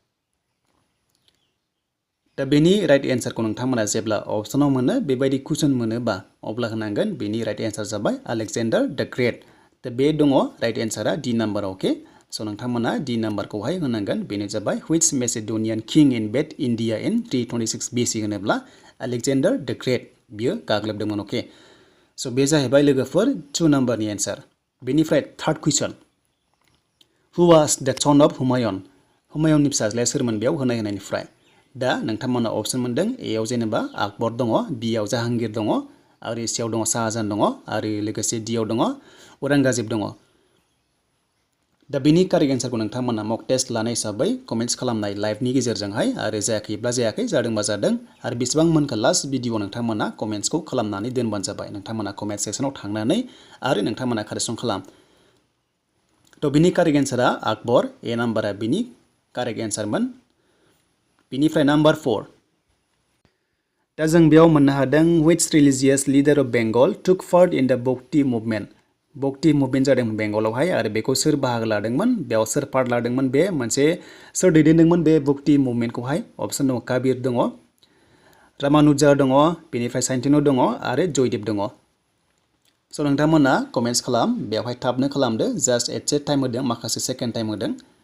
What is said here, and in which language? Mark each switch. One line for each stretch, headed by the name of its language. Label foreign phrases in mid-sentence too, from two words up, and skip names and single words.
Bodo: दा बेनि
English: right answer
Bodo: नोंथांमोना जेब्ला अपसनाव मोनो बेबायदि कुइसन मोनोबा अब्ला होनांगोन बेनि
English: right answer
Bodo: जाबाय आलेक्जेन्डार द ग्रेट दा बे दङ
English: right answer
Bodo: D नाम्बार
English: okay so'
Bodo: नोंथांमोना D नाम्बारखौहाय होनांगोन बेनो जाबाय
English: Which Macedonian king invaded India in 326 BC
Bodo: होनोब्ला आलेक्जेन्डार द ग्रेट बियो गाग्लोबदोंमोन
English: okay so'
Bodo: बे जाहैबाय लोगोफोर 2 नाम्बारनि एन्सार बेनिफ्राय
English: third question who was the son of Humayun
Bodo: हुमायुननि फिसाज्लाया सोरमोन बेयाव होनायनिफ्राय दा नोंथांमोना अपसन मोनदों A आव जेनेबा आकबर दङ B आव जाहांगीर दङ आरो C आव दङ शाहजाहान दङ आरो लोगोसे D आव दङ औरंगजेब दङ दा बेनि
English: correct answer
Bodo: नोंथांमोना
English: mock test
Bodo: लानाय हिसाबै कमेन्ट्स खालामनाय लाइभनि गेजेरजोंहाय आरो जायाखैब्ला जायाखै जादोंबा जादों आरो बेसेबां मोनखो लास्ट भिडिअ नोंथांमोना कमेन्ट्सखौ खालामनानै दोनबानो जाबाय नोंथांमोना कमेन्ट सेक्सनाव थांनानै आरो नोंथांमोना कारेक्सन खालाम थ' बिनि
English: correct answer
Bodo: आकबर A नाम्बारा बिनि
English: correct answer
Bodo: बिनिफ्राय नाम्बार 4 दा जों बेयाव मोननो हादों
English: which religious leader of Bengal took part in the Bhakti movement
Bodo: जादों बेंगलावहाय आरो बेखौ सोर बाहागो लादोंमोन बेयाव सोर पार्ट लादोंमोन बे मोनसे सोर दैदेनदोंमोन बे
English: Bhakti movement
Bodo: अपसन दङ काबिर दङ रामानुजा दङ बेनिफ्राय साइन्टिनो दङ आरो जयदेब दङ स' नोंथांमोना कमेन्ट्स खालाम बेवहाय थाबनो खालामदो जास्ट एसे टाइम होदों माखासे
English: second time
Bodo: होदों